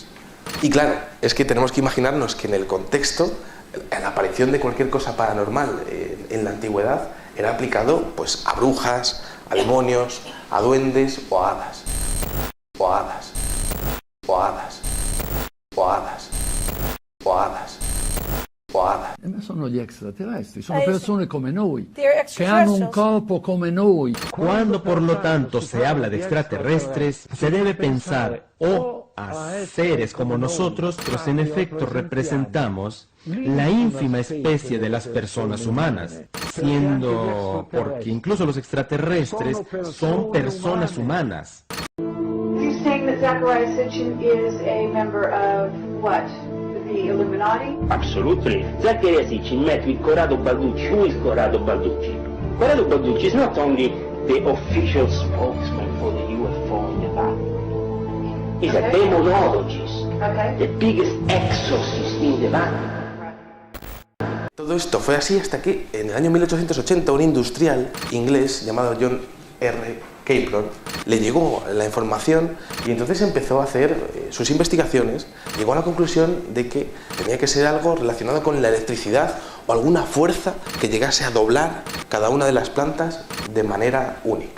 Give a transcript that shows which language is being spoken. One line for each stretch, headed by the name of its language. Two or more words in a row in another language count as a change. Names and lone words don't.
Spanish: Y claro, es que tenemos que imaginarnos que en el contexto, la aparición de cualquier cosa paranormal en la antigüedad era aplicado pues, a brujas, a demonios, a duendes o a hadas. O a hadas. O a hadas. O a hadas. O a hadas.
Italian: Sono gli extraterrestri, sono persone come noi,
Spanish: que
Italian: hanno un corpo come noi.
Spanish: Cuando, por lo tanto, se habla de extraterrestres, se debe pensar o a seres como nosotros, pues en efecto representamos la ínfima especie de las personas humanas, siendo, porque incluso los extraterrestres son personas humanas.
English: You're saying that Zachariah Sitchin is a member of what? The Illuminati? Absolutely. Zachariah Sitchin met with Corrado Balducci. Who is Corrado Balducci? Corrado Balducci is not only the official spokesman for the UFO in the Vatican. He's a demonologist, the biggest exorcist in the Vatican.
Spanish: Todo esto fue así hasta que en el año 1880 un industrial inglés llamado John R. Capron le llegó la información y entonces empezó a hacer sus investigaciones. Llegó a la conclusión de que tenía que ser algo relacionado con la electricidad o alguna fuerza que llegase a doblar cada una de las plantas de manera única.